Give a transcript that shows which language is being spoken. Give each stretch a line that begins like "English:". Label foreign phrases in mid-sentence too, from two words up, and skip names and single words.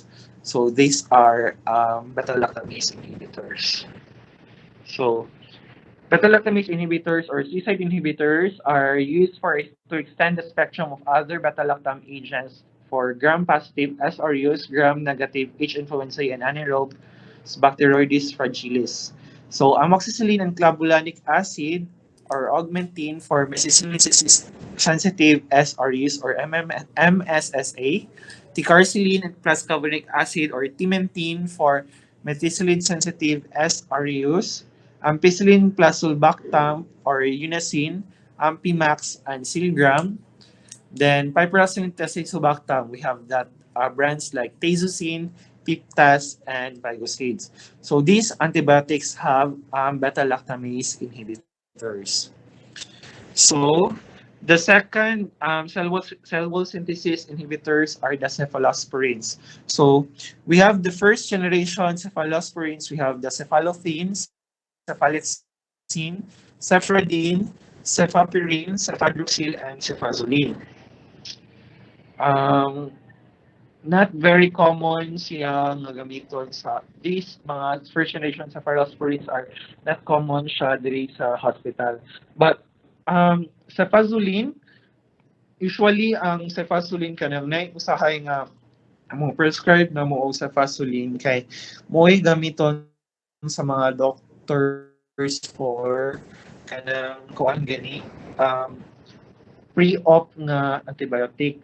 English: So these are beta lactamase inhibitors. So beta-lactamase inhibitors or suicide inhibitors are used to extend the spectrum of other beta-lactam agents for gram-positive SRUs, gram-negative H. influenzae, and anaerobe Bacteroides fragilis. So amoxicillin and clavulanic acid or augmentin for methicillin-sensitive SRUs or MSSA, ticarcillin plus clavulanic acid or timentin for methicillin-sensitive SRUs, ampicillin plus sulbactam or unacin, ampimax, and silgram. Then piperacillin tazobactam, we have that brands like tazocin, piptas, and vigosides. So these antibiotics have beta lactamase inhibitors. So The second cell wall synthesis inhibitors are the cephalosporins. So we have the first generation cephalosporins. We have the cephalothins, cephaloxime, cephrodine, cefapirine, cefadroxil, and cefazolin. Um, Not very common
Cebuano: siya nga gamiton sa
English: these mga first generation cephalosporins are not common
Cebuano: siya diri sa
English: hospital.
Cebuano: But cefazolin, usually ang cefazolin kanang nay usahay nga mo prescribe na mo og cefazolin kay mo'y gamiton sa mga doctors for kanang kuan gani pre-op nga antibiotic.